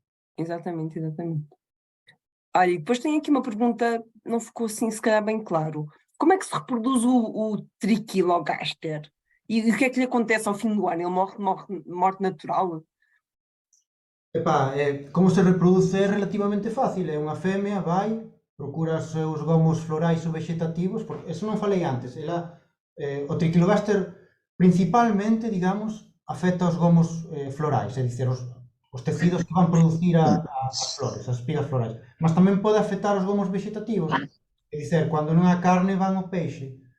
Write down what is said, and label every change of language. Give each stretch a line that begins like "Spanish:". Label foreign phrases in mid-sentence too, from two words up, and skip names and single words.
Portuguese: Olha, e depois tem aqui uma pergunta, não ficou assim se calhar bem claro. Como é que se reproduz o triquilogaster? E o que é que lhe acontece ao fim do ano? Ele morre morte natural?
Galician: Epá, como se reproduce é relativamente fácil, é unha femia, vai, procura os seus gomos florais ou vegetativos, porque eso non falei antes, o triquilogaster principalmente, digamos, afecta os gomos florais, é dicir, os tecidos que van producir as flores, as espigas florais, mas tamén pode afectar os gomos vegetativos, é dicir, cando non há carne van ao peixe,